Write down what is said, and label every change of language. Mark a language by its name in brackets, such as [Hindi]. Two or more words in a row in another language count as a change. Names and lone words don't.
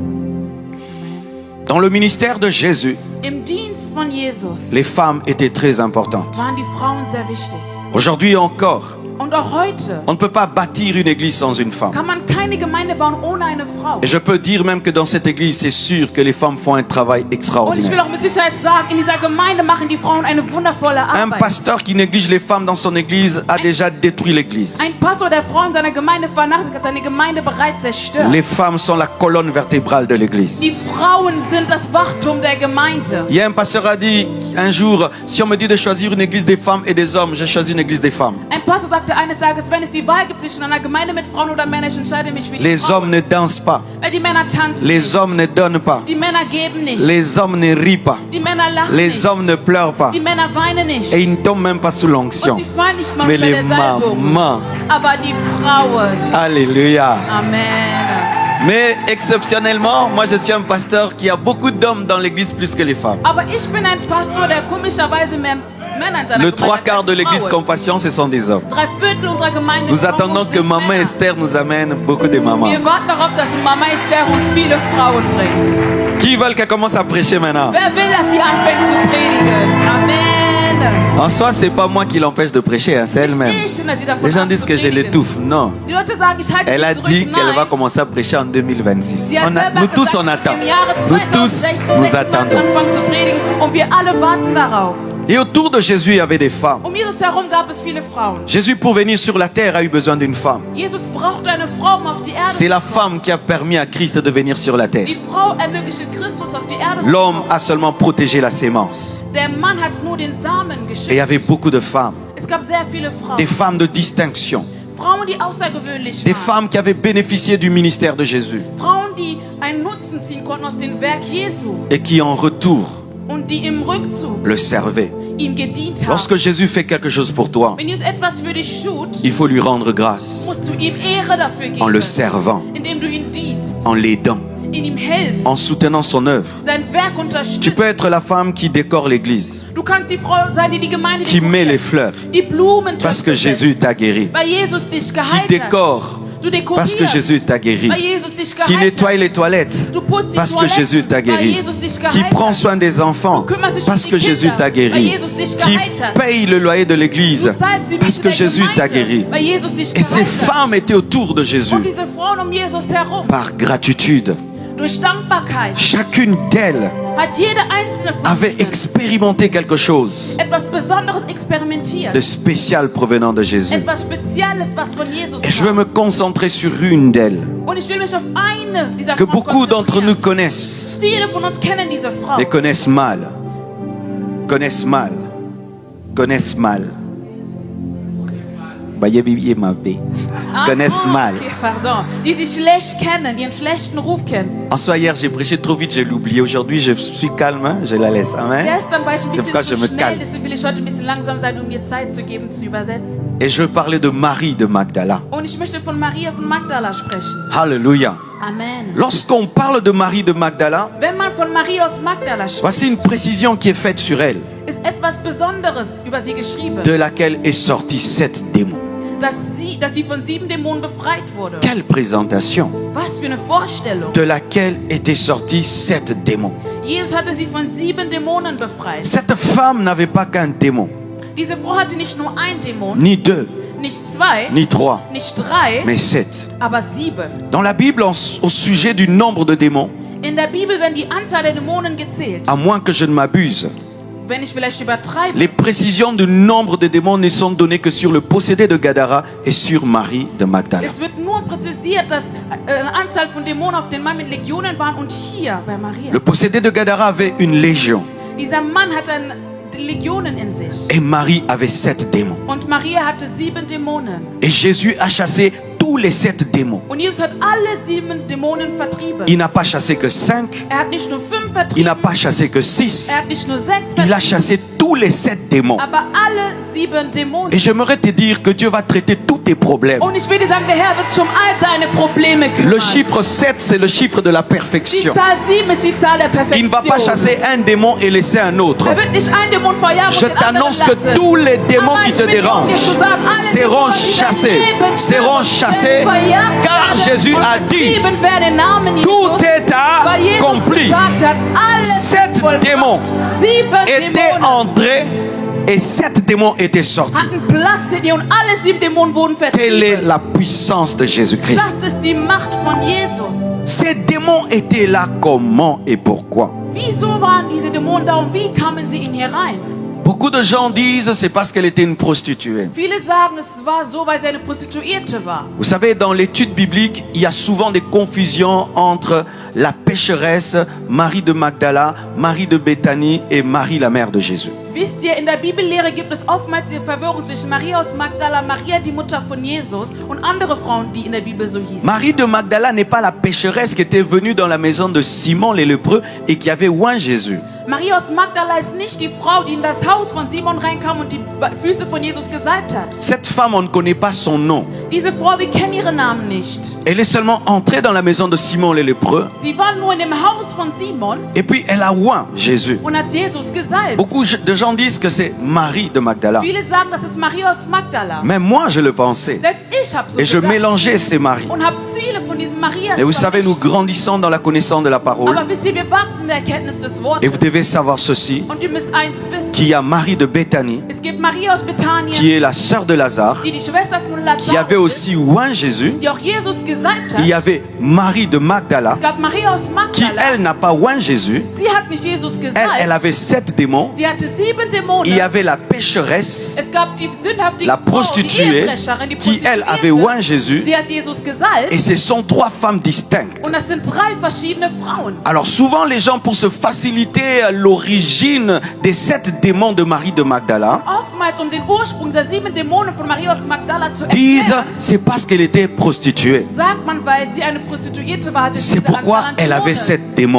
[French] Dans le ministère de Jésus, [German] Im Dienst von Jesus [French] les femmes étaient très importantes. [German] waren die Frauen sehr wichtig. [French] Aujourd'hui encore, [German] Und auch heute [French] on ne peut pas bâtir une église sans une femme. [German] kann man keine Gemeinde bauen ohne eine Frau. [French] Et je peux dire même que dans cette église, c'est sûr que les femmes font un travail [German] Und ich will [French] extraordinaire. [German] auch mit Sicherheit sagen, in dieser Gemeinde machen die Frauen eine wundervolle [French] Un [German] Arbeit. [French] pasteur qui néglige les femmes dans son église a déjà détruit l'église. [German] Ein Pastor, der Frauen in seiner Gemeinde vernachlässigt, hat seine Gemeinde bereits zerstört. [French] Les femmes sont la colonne vertébrale de l'église. [German] Die Frauen sind das Wachtum der Gemeinde. [French] Il y a un pasteur a dit un jour, si on me dit de choisir une église des femmes et des hommes, je choisis une église des femmes. [German] Ein Pastor sagte eines Tages, wenn es die Wahl gibt zwischen einer Gemeinde mit Frauen oder Männern, ich entscheide mich für die [French] Les [German] Frauen. [French] hommes ne dansent pas, [German] Weil die Männer tanzen [French] les [German] nicht. [French] hommes ne donnent pas, [German] Die Männer geben nicht. [French] les hommes ne rient pas, [German] Die Männer lachen [French] les [German] nicht. [French] hommes ne pleurent pas. [German] Die Männer weinen nicht. [French] Et ils ne tombent même pas sous l'onction. [German] Und sie fallen nicht mal [French] Mais [German] unter [French] les [German] der Salbung. [French] mamans, [German] Aber die Frauen. [French] alléluia. [German] Amen. [French] Mais exceptionnellement, moi je suis un pasteur qui a beaucoup d'hommes dans l'église plus que les femmes. [German] Aber ich bin ein Pastor, der komischerweise mehr Männer in seiner [French] Le [German] Gemeinde [French] trois [German] hat [French] quarts [German] als [French] de l'église [German] Frauen. [French] Compassion, ce sont des hommes. [German] 3/4 unserer Gemeinde [French] Nous [German] Frauen [French] attendons que [German] sind [French] Maman [German] Männer. [French] Esther nous amène beaucoup de mamans. [German] Wir warten darauf, dass Mama Esther uns viele Frauen bringt. [French] Qui veulent qu'elle commence à prêcher maintenant? [German] Wer will, dass sie anfängt zu predigen? [French] Amen. En soi, c'est pas moi qui l'empêche de prêcher, hein, c'est elle-même. [German] Ich bin, dass sie davon [French] Les gens disent que je [German] abzupredigen. [French] l'étouffe. Non. [German] Die Leute sagen, ich halte [French] Elle a [German] dich [French] dit [German] zurück. [French] qu'elle va [German] Nein. [French] commencer à prêcher en 2026. [German] Sie hat selber [French] Nous tous, [German] gesagt, [French] on attend. [German] im Jahre [French] Nous tous, [German] 2026 [French] nous attendons. [German] anfangen zu predigen und wir alle warten darauf. [French] Et autour de Jésus, il y avait des femmes. [German] Jesus herum gab es viele Frauen. [French] Jésus, pour venir sur la terre, a eu besoin d'une femme. [German] Jesus brauchte eine Frau, um auf die Erde [French] C'est [German] zu [French] la [German] kommen. [French] femme qui a permis à Christ de venir sur la terre. [German] Die Frau ermöglichte Christus auf die Erde zu [French] L'homme [German] kommen. [French] a seulement protégé la sémence. [German] Der Mann hat nur den Samen [French] Et il y [German] geschützt. [French] avait beaucoup de femmes. [German] Es gab sehr viele Frauen. [French] Des femmes de distinction. [German] Frauen, die außergewöhnlich [French] Des [German] waren. [French] femmes qui avaient bénéficié du ministère de Jésus. [German] Frauen, die einen Nutzen ziehen konnten aus dem Werk Jesu. [French] Et qui en retour [German] Und die im Rückzug [French] le servaient. [German] ihm gedient haben. [French] Lorsque Jésus fait quelque chose pour toi, [German] Wenn Jesus etwas für dich tut, [French] il faut lui rendre grâce [German] musst du ihm Ehre dafür [French] en le [German] geben. [French] servant, [German] Indem du ihn dienst, [French] en l'aidant, [German] in ihm hältst, [French] en soutenant son œuvre. [German] sein Werk [French] Tu [German] unterstützt. [French] peux être la femme qui décore l'église, [German] Du kannst die Frau sein, die die Gemeinde [French] qui met les [German] dekoriert, [French] fleurs [German] die Blumen [French] parce que Jésus t'a guéri, [German] weil Jesus dich [French] qui [German] geheilt hat. [French] décore [German] Du [French] parce que [German] dekorierst, [French] Jésus t'a guéri, [German] weil Jesus dich [French] qui [German] geheilt [French] nettoie [German] hat. [French] les toilettes [German] Du putzt die [French] parce que [German] Toiletten, [French] Jésus t'a [German] weil [French] guéri, [German] Jesus dich [French] qui [German] geheilt [French] prend [German] hat. [French] soin des enfants [German] Du kümmerst dich [French] parce [German] um [French] que [German] die [French] Jésus [German] Kinder, [French] t'a [German] weil [French] guéri, [German] Jesus dich [French] qui [German] geheilt hat. [French] paye le loyer de l'église [German] Du zahlst die [French] parce [German] Miete [French] que [German] der [French] Jésus t'a [German] Gemeinde, [French] guéri. [German] weil Jesus dich [French] Et ces [German] geheilt hat. [French] femmes étaient autour de Jésus [German] Und diese Frauen um Jesus herum, [French] par gratitude. [German] durch Dankbarkeit, [French] Chacune d'elles [German] hat jede einzelne von [French] avait [German] ihnen [French] expérimenté quelque chose [German] etwas Besonderes experimentiert. [French] de spécial provenant de Jésus. [German] Etwas Spezielles, was von Jesus [French] Et je veux [German] kam. [French] me concentrer sur une d'elles [German] Und ich will mich auf eine dieser [French] que [German] Frauen [French] beaucoup d'entre nous [German] konzentrieren. [French] connaissent, [German] Viele von uns kennen diese Frau. [French] mais connaissent mal. Connaissent mal. Connaissent mal. Connaissent mal. Okay, pardon. [German] Die sie schlecht kennen, ihren schlechten Ruf kennen. [French] En soi, hier, j'ai prêché trop vite, j'ai oublié. Aujourd'hui, je suis calme, hein, je la laisse. Amen. [German] Gestern war ich ein [French] C'est pourquoi je [German] bisschen [French] me [German] zu schnell, [French] calme. [German] deswegen will ich heute ein bisschen langsam sein, um mir Zeit zu geben, zu übersetzen. [French] Et je veux parler de Marie de Magdala. [German] Und ich möchte von Maria von Magdala sprechen. [French] Alléluia. [German] Amen. [French] Lorsqu'on parle de Marie de Magdala, [German] Wenn man von Maria aus Magdala spricht, [French] voici une précision qui est faite sur elle, [German] ist etwas Besonderes über sie geschrieben, [French] de laquelle est sorti 7 démons. [German] dass sie von 7 Dämonen befreit wurde. [French] Quelle présentation! [German] Was für eine Vorstellung. [French] De laquelle étaient sortis 7 démons. [German] Jesus hatte sie von 7 Dämonen befreit. [French] Cette femme n'avait pas qu'un démon, [German] Diese Frau hatte nicht nur ein Dämon, [French] ni 2, [German] nicht 2, [French] ni 3, [German] nicht 3, [French] mais 7. [German] aber 7. [French] Dans la Bible, au sujet du nombre de démons, [German] In der Bibel werden die Anzahl der Dämonen gezählt. [French] à moins que je ne m'abuse, [German] Wenn ich vielleicht übertreibe, [French] les précisions du nombre de démons ne sont données que sur le possédé de Gadara et sur Marie de Magdala. [German] es wird nur präzisiert, dass eine Anzahl von Dämonen auf den Mann mit Legionen waren und hier bei Maria. [French] Le possédé de Gadara avait une légion [German] Dieser Mann hatte Legionen in sich. [French] et Marie avait 7 démons. [German] Und Maria hatte 7 Dämonen. [French] Et Jésus a chassé tous les 7 démons. [German] Und Jesus hat alle 7 Dämonen vertrieben. [French] Il n'a pas chassé que 5, [German] Er hat nicht nur 5 [French] il [German] vertrieben, [French] n'a pas chassé que 6, [German] er hat nicht nur 6 [French] il a [German] vertrieben, [French] chassé tous les 7 démons. [German] aber alle 7 Dämonen. [French] Et j'aimerais te dire que Dieu va traiter tous tes problèmes. [German] Und ich will dir sagen, der Herr wird sich um all deine Probleme [French] Le [German] kümmern. [French] chiffre 7, c'est le chiffre de la [German] Die [French] perfection. [German] Zahl 7 ist die Zahl der [French] Il ne va pas [German] Perfektion. [French] chasser un démon et laisser un autre. [German] Er wird nicht einen Dämon verjagen [French] Je [German] und den anderen [French] t'annonce que [German] lassen. [French] tous les démons [German] Aber [French] qui [German] ich [French] te [German] will [French] dérangent [German] dir zu sagen, alle [French] seront [German] Dämonen, die dein [French] chassés, [German] Leben [French] seront [German] stören, [French] chassés, [German] werden verjagt [French] car [German] werden [French] Jésus [German] und [French] a dit, [German] vertrieben werden im Namen Jesus, [French] tout est [German] weil Jesus [French] accompli. [German] gesagt hat, alles ist [French] 7 [German] vollbracht. [French] démons [German] 7 [French] étaient [German] Dämonen [French] entrés et 7 démons étaient sortis. [German] hatten Platz in ihr und alle 7 Dämonen wurden [French] Telle est [German] vertrieben. [French] la puissance de [German] Das [French] Jésus-Christ. [German] ist die Macht von Jesus. [French] Ces démons étaient là comment et pourquoi? [German] Wieso waren diese Dämonen da und wie kamen sie in hier rein? [French] Beaucoup de gens disent c'est parce qu'elle était une prostituée. [German] Viele sagen, es war so, weil sie eine Prostituierte war. [French] Vous savez, dans l'étude biblique, il y a souvent des confusions entre la pécheresse, Marie de Magdala, Marie de Béthanie et Marie la mère de Jésus. [German] Wisst ihr, in der Bibellehre gibt es oftmals diese Verwirrung zwischen Maria aus Magdala, Maria die Mutter von Jesus und andere Frauen, die in der Bibel so hießen. [French] Marie de Magdala n'est pas la pécheresse qui était venue dans la maison de Simon les lépreux et qui avait oint Jésus. [German] Maria aus Magdala ist nicht die Frau, die in das Haus von Simon reinkam und die Füße von Jesus gesalbt hat. [French] Cette femme, on ne connaît pas son nom. [German] Diese Frau, wir kennen ihren Namen nicht. [French] Elle est seulement entrée dans la maison de Simon les lépreux [German] Sie war nur in dem Haus von Simon [French] et puis elle a oint Jésus. [German] und hat Jesus gesalbt. [French] Beaucoup de gens disent que c'est Marie de Magdala. [German] Viele sagen, das ist Maria aus Magdala. [French] Même moi, je le pensais. [German] Selbst ich habe so [French] Et je [German] gedacht [French] mélangeais ces maris. [German] und habe viele von diesen Marias [French] Et vous savez, nous [German] vermischt. [French] grandissons dans la connaissance de la parole. [German] Aber wisst ihr, wir wachsen in der Erkenntnis des [French] Et [German] Wortes. [French] vous devez savoir ceci, [German] Und ihr müsst eins wissen. [French] qu'il y a Marie de Béthanie, [German] Es gibt Maria aus [French] qui [German] Bethanien, [French] est la sœur de Lazare, [German] die Schwester von [French] qui avait [German] Lazarus [French] aussi oint Jésus. [German] die auch Jesus gesalbt [French] Il y [German] hat. [French] avait Marie de Magdala [German] Es gab Maria aus [French] qui, [German] Magdala. [French] elle, n'a pas oint Jésus. [German] Sie hat nicht Jesus [French] Elle [German] gesalbt. [French] avait 7 démons. [German] Sie hatte 7 Dämonen. [French] Il y avait la pécheresse, [German] Es gab die sündhaftige [French] la [German] Frau, die [French] prostituée, [German] Ehebrecherin, die [French] qui, elle, avait [German] Prostituierte. [French] oint Jésus. [German] Sie hat Jesus gesalbt. [French] Et ce sont 3 femmes distinctes. [German] Und das sind 3 verschiedene Frauen. [French] Alors souvent les gens, pour se faciliter l'origine des 7 démons de Marie de Magdala, [German] Oftmals, um den Ursprung der 7 Dämonen von Maria aus Magdala zu [French] disent [German] erklären, [French] c'est parce qu'elle était prostituée. [German] sagt man, weil sie eine Prostituierte war, hatte sie [French] C'est [German] diese [French] pourquoi [German] Anzahl an [French] elle avait [German] Dämonen. [French] 7 démons.